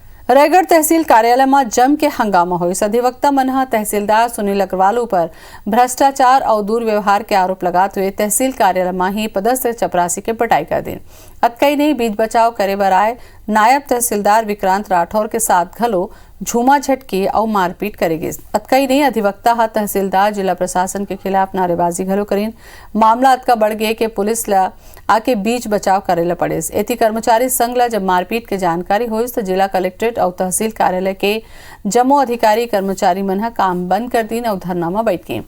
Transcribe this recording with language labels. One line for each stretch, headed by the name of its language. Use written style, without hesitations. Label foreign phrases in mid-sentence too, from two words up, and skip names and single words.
Chhattisgarhi: रायगढ़ तहसील कार्यालय में जम के हंगामा हुई। अधिवक्ता मन तहसीलदार सुनील अग्रवाल पर भ्रष्टाचार और दुर्व्यवहार के आरोप लगाते हुए तहसील कार्यालय में ही पदस्थ चपरासी के पिटाई कर दी। अतकई नहीं बीच बचाव करे बर आए नायब तहसीलदार विक्रांत राठौर के साथ घलो झूमा झटकी और मारपीट करेगी। अतकई नहीं अधिवक्ता तहसीलदार जिला प्रशासन के खिलाफ नारेबाजी घलो करीन। मामला अतका बढ़ गए कि पुलिस ला आके बीच बचाव करेला पड़े। एती कर्मचारी संघ ला जब मारपीट के जानकारी हुई तो जिला कलेक्ट्रेट और तहसील कार्यालय के जमो अधिकारी कर्मचारी मन काम बंद कर दीन और धरना में बैठ गए।